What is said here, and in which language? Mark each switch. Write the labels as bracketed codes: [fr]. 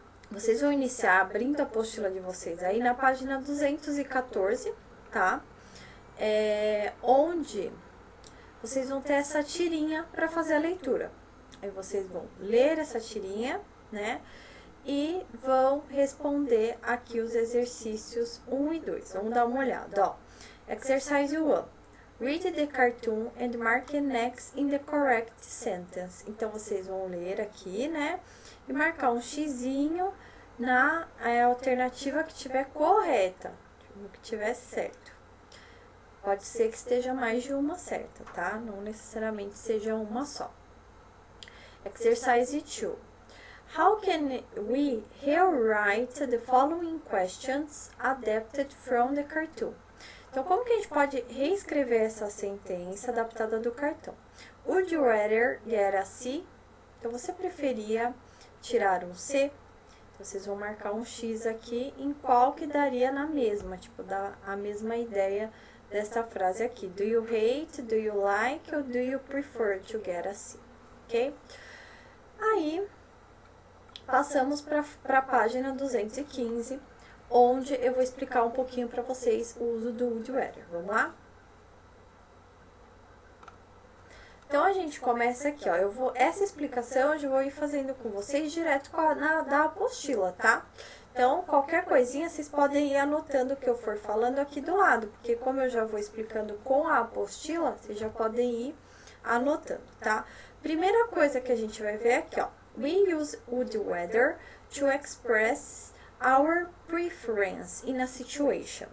[pt] Vocês vão iniciar abrindo a apostila de vocês aí na página 214, tá? Onde vocês vão ter essa tirinha para fazer a leitura. Aí vocês vão ler essa tirinha, né? E vão responder aqui os exercícios 1 e 2. Vamos dar uma olhada, ó. Exercise 1. [en] Read the cartoon and mark next in the correct sentence. [pt] Então, vocês vão ler aqui, né? E marcar um xizinho na alternativa que tiver correta, que tiver certo. Pode ser que esteja mais de uma certa, tá? Não necessariamente seja uma só. [en] Exercise 2. How can we rewrite the following questions adapted from the cartoon? [pt] Então, como que a gente pode reescrever essa sentença adaptada do cartão? [en] Would you rather get a C? [pt] Então, você preferia tirar um C? Então, vocês vão marcar um X aqui em qual que daria na mesma, tipo, dá a mesma ideia dessa frase aqui. [en] Do you hate, do you like, or do you prefer to get a C? Ok? [pt] Aí, passamos para a página 215, onde eu vou explicar um pouquinho para vocês o uso do Would You Rather. Vamos lá? Então, a gente começa aqui, ó. Essa explicação eu já vou ir fazendo com vocês direto da apostila, tá? Então, qualquer coisinha vocês podem ir anotando o que eu for falando aqui do lado, porque como eu já vou explicando com a apostila, vocês já podem ir anotando, tá? Primeira coisa que a gente vai ver aqui, ó. [en] We use would you rather to express our preference in a situation.